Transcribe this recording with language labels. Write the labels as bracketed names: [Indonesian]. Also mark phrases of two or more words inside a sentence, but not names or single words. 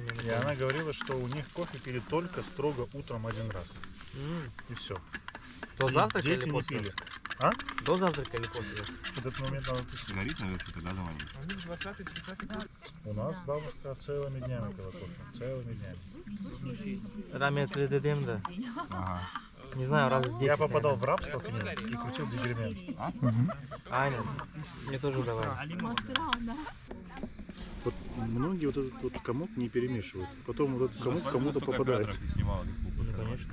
[Russian] И она говорила, что у них кофе пили только строго утром один раз. И все. До завтрака Дети или не после? пили. А? До завтрака или после? Этот момент надо писать. Горит, наверное, что-то газом они. У нас бабушка целыми днями пила кофе. Целыми днями. [Crimean Tatar] Rahmetli dedem de. [Russian] Ага. Не знаю, раз в 10. Я попадал в рабство к ним и крутил дигермен. Айнен. Мне тоже давали. Вот многие вот этот вот комок не перемешивают. Потом вот этот комок кому-то попадает. Снимал. Конечно.